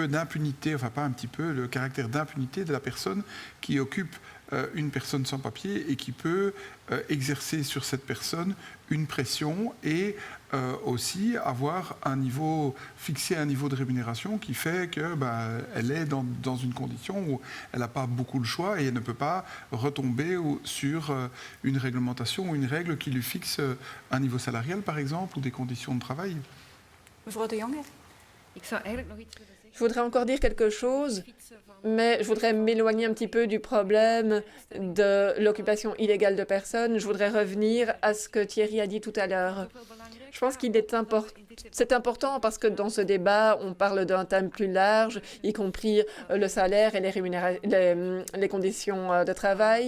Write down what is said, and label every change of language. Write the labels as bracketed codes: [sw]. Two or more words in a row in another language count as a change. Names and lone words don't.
[fr] d'impunité, enfin pas un petit peu, le caractère d'impunité de la personne qui occupe une personne sans papier et qui peut exercer sur cette personne une pression et aussi avoir fixer un niveau de rémunération qui fait que elle est dans une condition où elle n'a pas beaucoup de choix et elle ne peut pas retomber sur une réglementation ou une règle qui lui fixe un niveau salarial par exemple ou des conditions de travail. [nl] Mevrouw de Jonge. [fr] Je voudrais encore dire quelque chose, mais je voudrais m'éloigner un petit peu du problème de l'occupation illégale de personnes. Je voudrais revenir à ce que Thierry a dit tout à l'heure. Je pense qu'il est c'est important parce que dans ce débat, on parle d'un thème plus large, y compris le salaire et les conditions de travail.